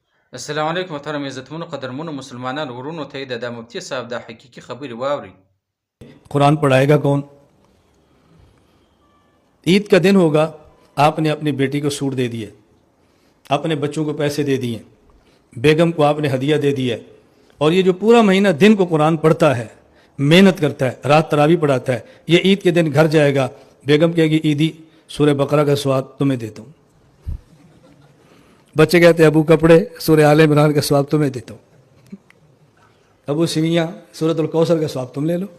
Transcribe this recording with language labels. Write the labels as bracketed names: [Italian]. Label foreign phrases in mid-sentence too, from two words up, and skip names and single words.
[Arabic] السلام علیکم [Pashto] محترم عزتمنو قدرمنو مسلمانانو ورونو ته د مفتی صاحب د حقیقي خبرې واوري. [Urdu] قرآن پڑھائے گا کون؟ عید کا دن ہوگا، آپ نے اپنی بیٹی کو سوٹ دے دیے، اپنے بچوں کو پیسے دے دیے، بیگم کو آپ نے ہدیہ دے دیا، اور یہ جو پورا مہینہ دن کو قرآن پڑھتا ہے، محنت کرتا ہے، رات تراویح پڑھاتا ہے، یہ عید کے دن گھر جائے گا، بیگم کہے گی عیدی سورہ بقرہ کا سواد تمہیں دیتا ہوں، بچے کہتے ہیں ابو کپڑے سورہ آل عمران کا سواد تمہیں دیتا ہوں، ابو سویاں سورۃ الکوثر کا سواد تم لے لو۔